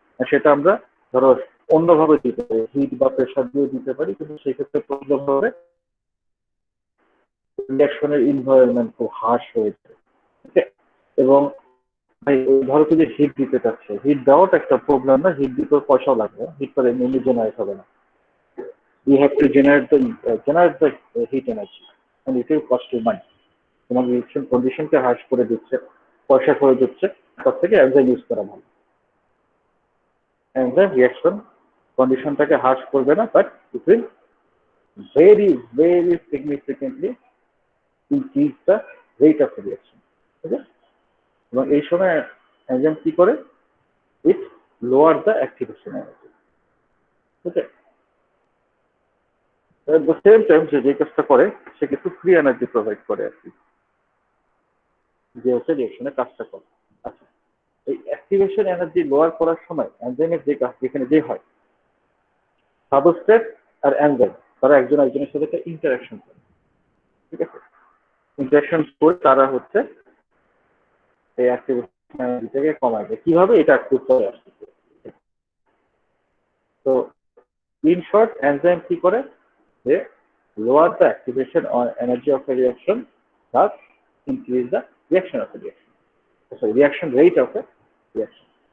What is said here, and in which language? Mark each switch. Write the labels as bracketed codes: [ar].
[bn] আর সেটা আমরা ধরো অন্যভাবে দিতে পারি, হিট বা প্রেশার দিয়ে দিতে পারি, কিন্তু সেক্ষেত্রে প্রবলেম হবে, রিঅ্যাকশনের এনভায়রনমেন্ট খুব হার্শ হয়ে যায়। এবং ধরো তুই যে হিট দিতে চাচ্ছে, হিট দেওয়াটা একটা প্রবলেম না, হিট দিতে পয়সাও লাগবে, হিট করে এমনি জেনারেট হবে না। [en] You have to generate the heat energy and it will cost you money. [bn] তোমার রিঅ্যাকশন কন্ডিশনকে হ্রাস করে দিচ্ছে, পয়সা করে দিচ্ছে, তার থেকে এনজাইম ইউজ করা ভালো। এনজাইম রিঅ্যাকশন কন্ডিশনটাকে হ্রাস করবে না, [en] But it will very very significantly increase the rate of reaction. [bn] ঠিক আছে, এবং এই সময় এনজাইম কি করে, [en] It lower the activation energy. [bn] ঠিক আছে, [en] at the same time [bn] যে কাজটা করে সে কিছু ফ্রি এনার্জি প্রোভাইড করে আর কি, যে হচ্ছে রিঅ্যাকশনে কাজটা করে। আচ্ছা, এই অ্যাক্টিভেশন এনার্জি লোয়ার করার সময় এনজাইমের যে কাজ এখানে যে হয়, সাবস্ট্রেট আর এনজাইম তারা একজন একজনের সাথে একটা ইন্টারাকশন করে, ঠিক আছে? ইন্টারাকশন করে তারা হচ্ছে এই অ্যাক্টিভেশন এনার্জিটাকে কমায় দেয়। কিভাবে? এটা একটু পরে আসছে। [en] তো in short, [bn] এনজাইম কি করে যে [en] lower the activation or energy of a reaction, thus increase the reaction of a reaction. Sorry, reaction rate of a reaction.